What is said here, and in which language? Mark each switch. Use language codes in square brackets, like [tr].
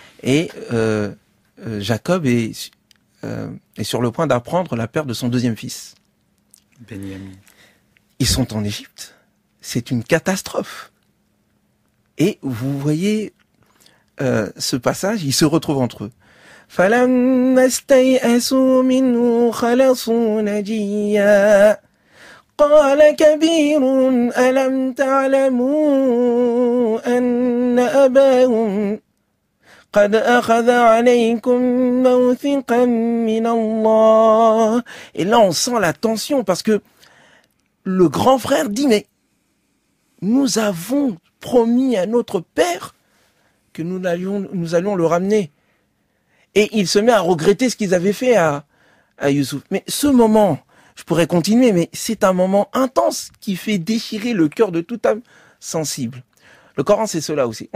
[fr] Et Jacob est sur le point d'apprendre la perte de son deuxième fils. Benjamin. Ils sont en Égypte. C'est une catastrophe. Et vous voyez ce passage, ils se retrouvent entre eux. [ar] فَلَمَّا اسْتَيْأَسُوا مِنْهُ خَلَصُوا نَجِيًّا قال كبيرهم ألم تعلموا أن أباهم قد أخذ عليكم موثقا من الله. [fr] Et là on sent la tension parce que le grand frère dit mais nous avons promis à notre père que nous allions le ramener. Et il se met à regretter ce qu'ils avaient fait à Youssouf. Mais ce moment, je pourrais continuer, mais c'est un moment intense qui fait déchirer le cœur de toute âme sensible. Le Coran, c'est cela aussi.